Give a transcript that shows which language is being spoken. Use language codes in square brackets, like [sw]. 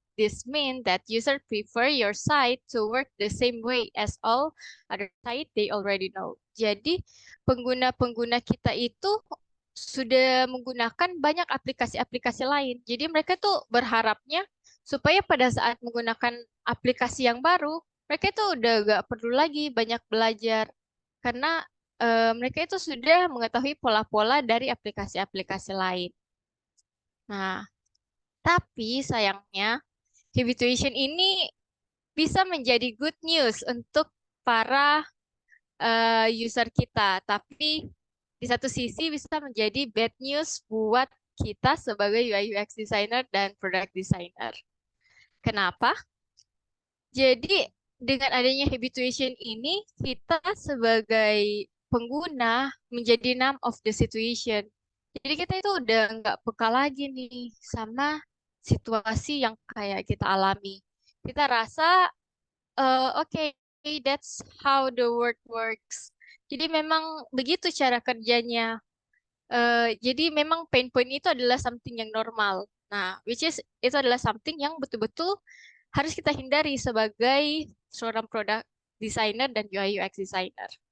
[en] This means that user prefer your site to work the same way as all other site they already know. [id] Jadi pengguna-pengguna kita itu sudah menggunakan banyak aplikasi-aplikasi lain. Jadi mereka tuh berharapnya supaya pada saat menggunakan aplikasi yang baru, mereka itu udah gak perlu lagi banyak belajar karena mereka itu sudah mengetahui pola-pola dari aplikasi-aplikasi lain. Nah, tapi sayangnya habituation ini bisa menjadi [en] good news [id] untuk para user kita, tapi di satu sisi bisa menjadi [en] bad news [id] buat kita sebagai UI UX designer dan product designer. Kenapa? Jadi dengan adanya habituation ini, kita sebagai pengguna menjadi [en] numb of the situation. [id] Jadi kita itu udah nggak peka lagi nih sama situasi yang kayak kita alami. Kita rasa, oke, [en] that's how the world works. [id] Jadi memang begitu cara kerjanya. Jadi memang pain point itu adalah [en] something [id] yang normal. Nah, [en] which is [id] itu adalah [en] something [id] yang betul-betul harus kita hindari sebagai seorang product designer dan UI UX designer.